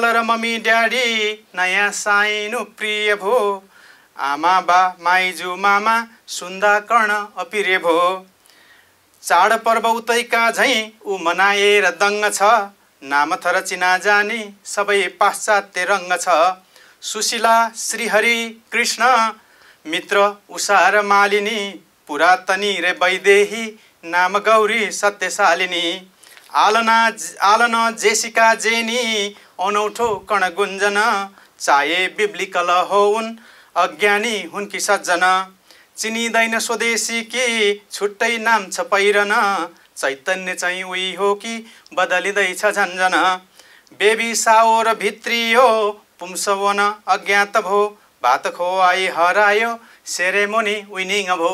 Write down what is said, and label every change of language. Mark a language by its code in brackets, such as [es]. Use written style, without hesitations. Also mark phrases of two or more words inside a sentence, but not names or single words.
[ne] र [en] mummy daddy [ne] नयाँ साइनो प्रिय भो, आमा बा माइजू मामा सुन्दा कर्ण अपिरे भो, चाडपर्व उतैका झैँ ऊ मनाएर दङ्ग छ, नाम थर चिना जाने सबै पाश्चात्य रङ्ग छ, सुशीला श्रीहरि कृष्ण मित्र उषा र मालिनी, पुरातनी रे वैदेही नाम गौरी सत्यशालिनी, आलना जेसिका जेनी अनौठो कण गुन्जन, चाहे बिब्लिकल होउन् अज्ञानी हुन् कि सज्जन, चिनिँदैन स्वदेशी कि छुट्टै नाम छ पहिरन, चैतन्य चाहिँ उही हो कि बदलिँदैछ झन्झन, [en] baby shower [ne] भित्रियो पुंसवन अज्ञात भो, भात खुवाई हरायो [en] ceremony weaning [ne] भो।